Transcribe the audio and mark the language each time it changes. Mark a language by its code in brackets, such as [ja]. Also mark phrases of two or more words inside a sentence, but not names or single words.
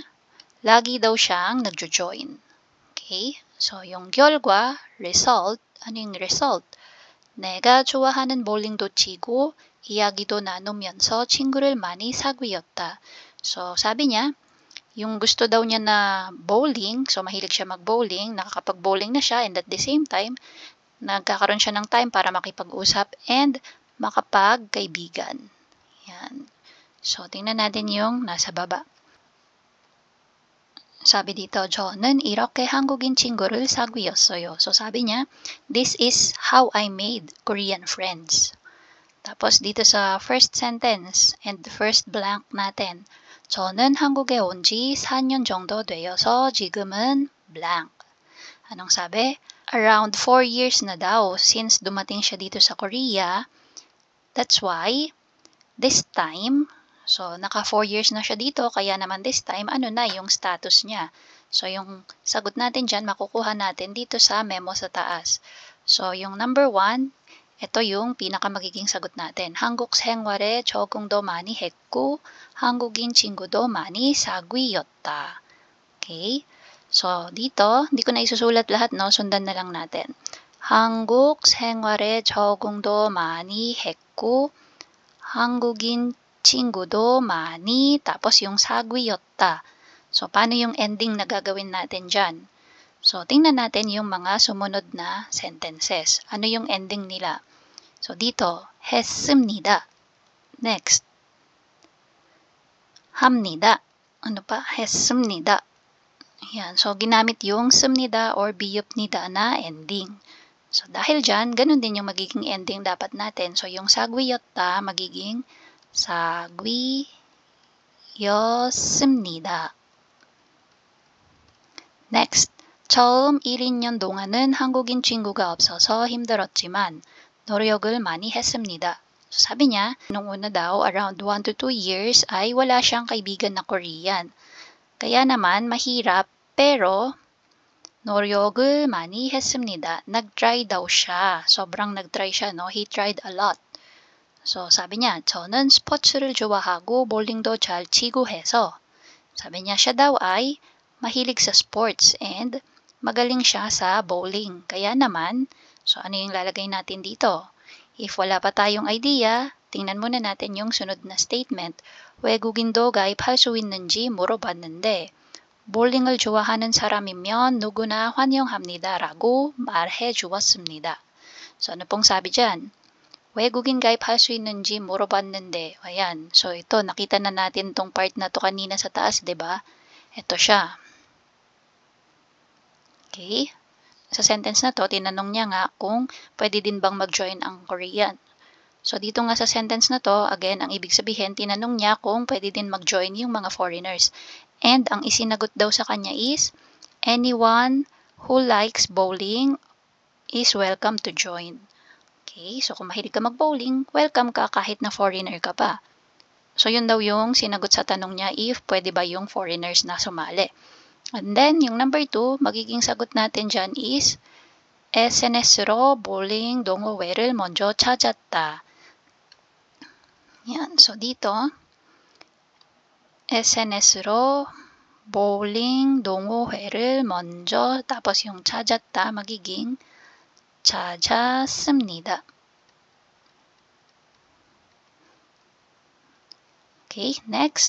[tl] Lagi daw siyang nagjo-join. [en] Okay? [tl] So, yung 결과, result, ano yung result? [ko] 내가 좋아하는 볼링도 치고 이야기도 나누면서 친구를 많이 사귀었다. [tl] So, sabi niya, yung gusto daw niya na bowling, so mahilig siya mag-bowling, nakakapag-bowling na siya, [en] and at the same time, [tl] nagkakaroon siya ng time para makipag-usap and makapagkaibigan. Yan. So, tingnan natin yung nasa baba. 사비 dito, [ko] 저는 이렇게 한국인 친구를 사귀었어요. [tl] So, sabi niya, [en] this is how I made Korean friends. [tl] Tapos, dito sa [en] first sentence and the first blank natin, [ko] 저는 한국에 온 지 4년 정도 되어서 지금은 blank. [tl] Anong sabi? [en] Around 4 years [tl] na daw since dumating siya dito sa Korea. [en] That's why, this time, so, [tl] naka 4 years na siya dito, kaya naman [en] this time, [tl] ano na yung status niya? So, yung sagot natin dyan, makukuha natin dito sa memo sa taas. So, yung number 1, ito yung pinaka magiging sagot natin. [ko] 한국 생활에 적응도 많이 했고, 한국인 친구도 많이 사귀었다. [en] Okay? [tl] So, dito, hindi ko na isusulat lahat, no? Sundan na lang natin. [ko] 한국 생활에 적응도 많이 했고, 한국인 친구도 많이, [tl] tapos yung 사귀었다. So, paano yung ending na gagawin natin dyan? So, tingnan natin yung mga sumunod na sentences. Ano yung ending nila? So, dito, 했습니다. Next. 합니다. Ano pa? 했습니다. Yan. So, ginamit yung 습니다 or biyupnida na ending. So, dahil dyan, ganun din yung magiging ending dapat natin. So, yung 사귀었다 magiging 사귀었습니다. [ko] Next, 처음 1, 2년 동안은 한국인 친구가 없어서 힘들었지만 노력을 많이 했습니다. [tl] So, sabi niya, nung una daw, around [en] 1 to 2 years [tl] ay wala siyang kaibigan na Korean. Kaya naman, mahirap, pero [ko] 노력을 많이 했습니다. [tl] Nag-try daw siya. Sobrang nag-try siya, [en] no? He tried a lot. [tl] So, sabi niya, [ko] 저는 스포츠를 좋아하고 볼링도 잘 치고 해서. [tl] Sabi niya, siya daw ay mahilig sa sports and magaling siya sa bowling. Kaya naman, so ano yung lalagay natin dito? If wala pa tayong idea, tingnan muna natin yung sunod na statement. [ko] 외국인도 가입할 수 있는지 물어봤는데 볼링을 좋아하는 사람이면 누구나 환영합니다 라고 말해 주었습니다. [tl] So, ano pong sabi dyan? [ko] 외국인 가입할 수 있는지 물어봤는데, [tl] ayan. So, ito, nakita na natin tong part na to kanina sa taas, 'di ba? Ito siya. Okay? Sa sentence na to, tinanong niya nga kung pwede din bang mag-join ang Korean. So, dito nga sa sentence na to, again, ang ibig sabihin, tinanong niya kung pwede din mag-join yung mga foreigners. [en] And [tl] ang isinagot daw sa kanya [en] is, anyone who likes bowling is welcome to join. [tl] Okay, so kung mahilig ka mag-bowling, welcome ka kahit na foreigner ka pa. So yun daw yung sinagot sa tanong niya if pwede ba yung foreigners na sumali. And then yung number 2, magiging sagot natin dyan is [ko] SNS로 bowling 동호회를 먼저 찾았다. [tl] Yan, so dito [ko] SNS로 bowling 동호회를 먼저 [tl] tapos yung 찾았다 magiging 찾았습니다. [en] Okay, next.